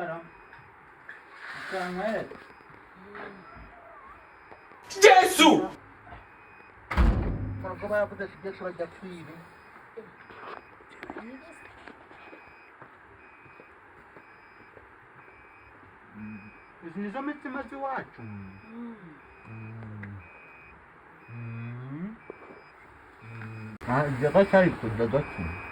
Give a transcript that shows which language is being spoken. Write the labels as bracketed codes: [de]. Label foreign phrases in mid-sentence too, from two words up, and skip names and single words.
[rw] Icara. Jesus! [pt] Como é que você deixa ela daqui? [rw] Izi nizo mitsima z'iwacu. Byagake ariko byagake.